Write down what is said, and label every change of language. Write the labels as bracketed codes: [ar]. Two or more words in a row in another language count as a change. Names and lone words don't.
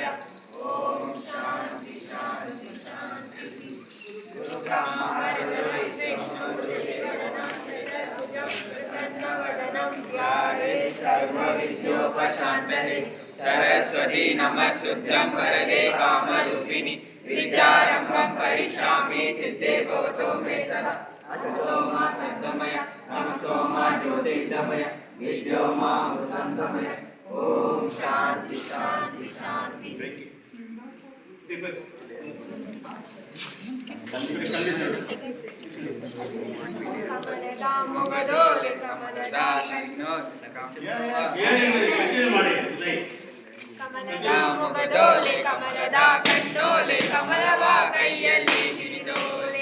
[sa] ಓಂ ಶಾಂತಿ ಶಾಂತಿ ಶಾಂತಿ. ಗುರು ಬ್ರಹ್ಮ ಗುರು ವಿಷ್ಣು ಶಶಿಧರನಂ ಚತುರ್ಭುಜಂ ಪ್ರಸನ್ನವದನಂ ಧ್ಯಾಯೇ ಸರ್ವವಿದ್ಯೋಪಶಾಂತಯೇ. ಸರಸ್ವತಿ ನಮಃಸ್ತುತ್ಯಂ ವರದೆ ಕಾಮರೂಪಿಣಿ ವಿದ್ಯಾರಂಭಂ ಕರಿಷ್ಯಾಮಿ ಸಿದ್ಧೇ ಭವತೋ ಮೇ ಸದಾ. असतो मा सद्गमय तमसो मा ज्योतिर्गमय विद्योमामृतं गमय. ओम शांति शांति शांति. [kn] ಕಮಲದ ಮೊಗದೋಲೆ ಕಮಲದ ಕಮಲದ ಮೊಗದೋಲೆ ಕಮಲದ ಕಣ್ಣೋಲೆ ಕಮಲವ ಕೈಯಲ್ಲಿ ಹಿಡಿದೋಲೆ.